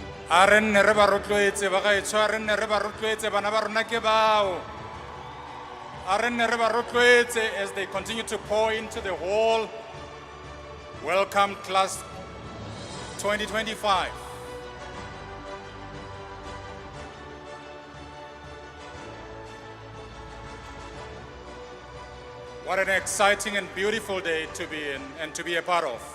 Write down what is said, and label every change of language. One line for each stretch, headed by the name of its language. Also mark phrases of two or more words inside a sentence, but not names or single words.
Tswana: A re nne re ba rotloetse bagaetsho, a re nne re ba rotloetse bana ba rona ke bao. A re nne re ba rotloetse
English: as they continue to pour into the hall. Welcome class 2025. What an exciting and beautiful day to be in and to be a part of.